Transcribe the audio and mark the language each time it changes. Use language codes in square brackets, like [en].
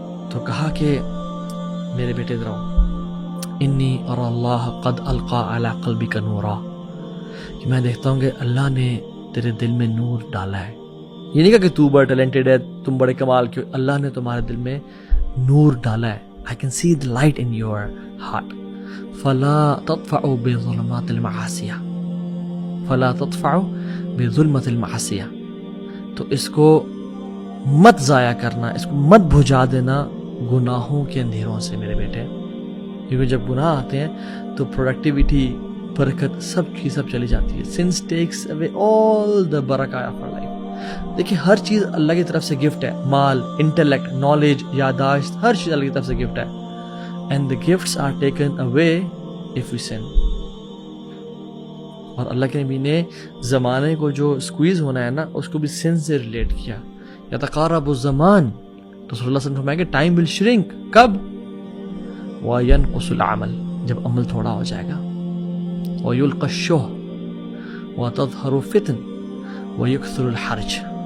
[ur] تو کہا کہ میرے بیٹے ادھر آؤ, [ar] انی ارى اللہ قد القى علی قلبک نورا, [ur] کہ میں دیکھتا ہوں کہ اللہ نے تیرے دل میں نور ڈالا ہے. یہ نہیں کہا کہ تو بڑا ٹیلنٹڈ ہے, تم بڑے کمال کے, اللہ نے تمہارے دل میں نور ڈالا ہے. [en] I can see the light in your heart. [ar] فلا تطفئوا بظلمات المعاصیہ, فلا تطفئوا بظلمات المعاصیہ. [ur] تو اس کو مت ضائع کرنا, اس کو مت بجھا دینا گناہوں کے اندھیروں سے میرے بیٹے, کیونکہ جب گناہ آتے ہیں تو پروڈکٹیوٹی, برکت, سب کی سب چلی جاتی ہے. [en] Sins takes away all the barakat of our life. [ur] دیکھیں ہر چیز اللہ کی طرف سے گفٹ ہے, مال, انٹلیکٹ, نالج, یاداشت, ہر چیز اللہ کی طرف سے گفٹ ہے. [en] And the gifts are taken away if we sin. [ur] اور اللہ کے نبی نے زمانے کو جو سکویز ہونا ہے نا, اس کو بھی سن سے ریلیٹ کیا. [ar] یتقارب الزمان, [ur] تو صلی اللہ علیہ وسلم فرمایا کہ [en] Time will shrink. [ur] کب؟ [ar] وینقص العمل, [ur] جب عمل تھوڑا ہو جائے گا. [ar] ویلقى الشح وتظہر الفتن ویکثر الحرج.